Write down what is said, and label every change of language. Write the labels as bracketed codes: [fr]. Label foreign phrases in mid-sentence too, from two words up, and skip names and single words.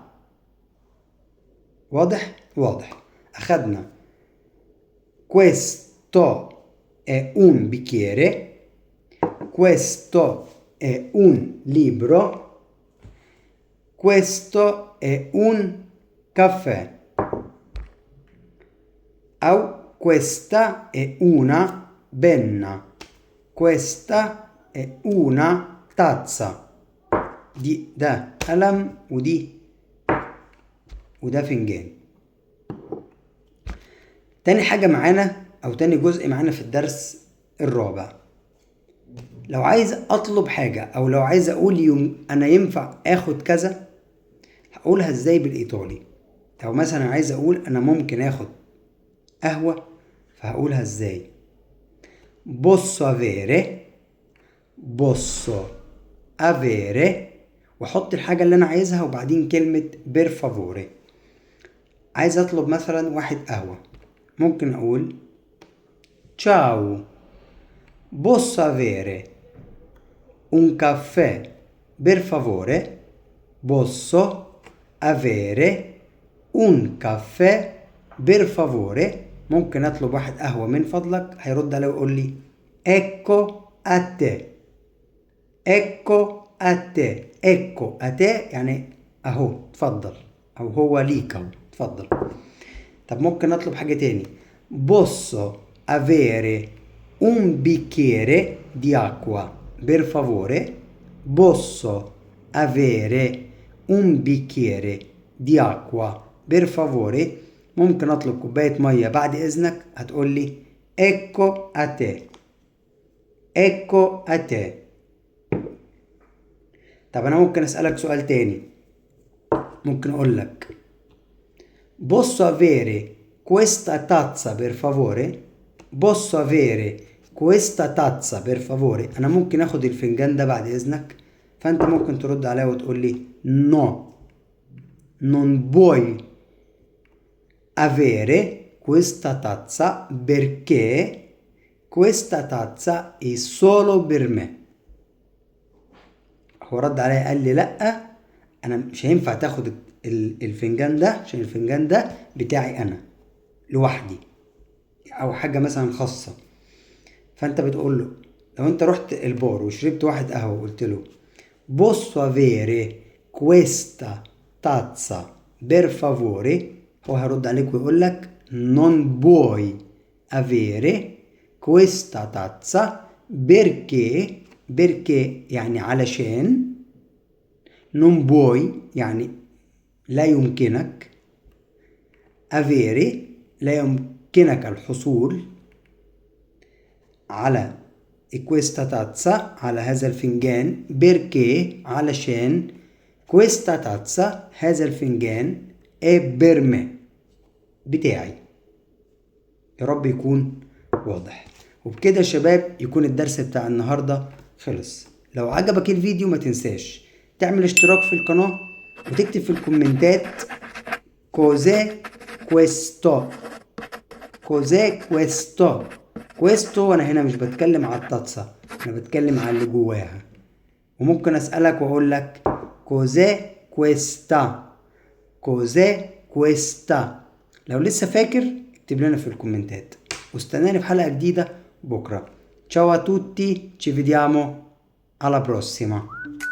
[ar] واضح؟ واضح. [it] أخدنا questo è un bicchiere، questo è un libro، questo è un caffè. أو questa è una penna. questa è una tazza. [ar] ده قلم وده فنجان. تاني حاجة معانا أو تاني جزء معانا في الدرس الرابع، لو عايز أطلب حاجة أو لو عايز أقول أنا ينفع آخد كذا، هقولها إزاي بالإيطالي؟ لو مثلا عايز أقول أنا ممكن آخد قهوة، فهقولها إزاي؟ [it] posso avere [ar] وأحط الحاجة اللي أنا عايزها وبعدين كلمة [it] per favore. [ar] عايز أطلب مثلا واحد قهوة، ممكن أقول [it] ciao posso avere un caffè per favore. posso avere un caffè per favore. [ar] ممكن أطلب واحد قهوة من فضلك، هيرد علي ويقول لي [it] ecco a te. ecco a te. ecco a te [ar] يعني أهو تفضل، أو هو ليك أهو تفضل. طب ممكن أطلب حاجة تاني، [it] posso avere un bicchiere di acqua per favore. posso avere un bicchiere di acqua per favore. [ar] ممكن أطلب كوباية مية بعد إذنك، هتقول لي [it] ecco a te. ecco a te. [ar] طب أنا ممكن أسألك سؤال تاني، ممكن أقول لك [it] posso avere questa tazza per favore. posso avere questa tazza per favore. [ar] أنا ممكن أخد الفنجان ده بعد إذنك، فأنت ممكن ترد عليا وتقول لي [it] no non puoi avere questa tazza perché questa tazza è solo per me. [ar] هو رد عليا قال لي لأ، أنا مش هينفع تاخد الفنجان ده عشان الفنجان ده بتاعي أنا لوحدي أو حاجة مثلا خاصة. فأنت بتقول له لو أنت رحت البار وشربت واحد قهوة وقلت له [it] posso avere questa tazza per favore، [ar] هو هيرد عليك ويقول لك [it] non puoi avere questa tazza perché [ar] يعني علشان، [it] non puoi [ar] يعني لا يمكنك، avere لا يمكنك الحصول على [it] questa tazza [ar] على هذا الفنجان، perché علشان [it] questa tazza [ar] هذا الفنجان [it] è per me [ar] بتاعي. يا رب يكون واضح. وبكده يا شباب يكون الدرس بتاع النهاردة خلص. لو عجبك الفيديو ما تنساش تعمل اشتراك في القناة وتكتب في الكومنتات [it] cos'è questo. cos'è questo. questo [ar] وانا هنا مش بتكلم على التاتسة، انا بتكلم على اللي جواها. وممكن اسألك واقول لك [it] cos'è questa. cos'è questa. [ar] لو لسه فاكر اكتب لنا في الكومنتات، واستناني في حلقة جديدة بكرة. [it] ciao a tutti, ci vediamo alla prossima.